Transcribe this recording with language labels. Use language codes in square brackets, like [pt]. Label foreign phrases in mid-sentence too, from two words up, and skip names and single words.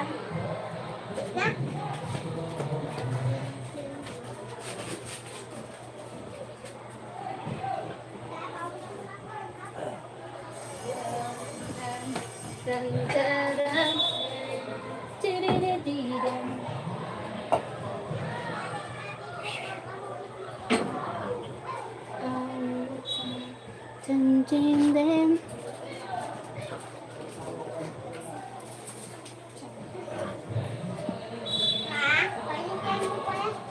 [id] Ya. Dun, dun, dun. Di-di-di-di-dun. Dun, dun, dun. Ah, paling kayak buku ya.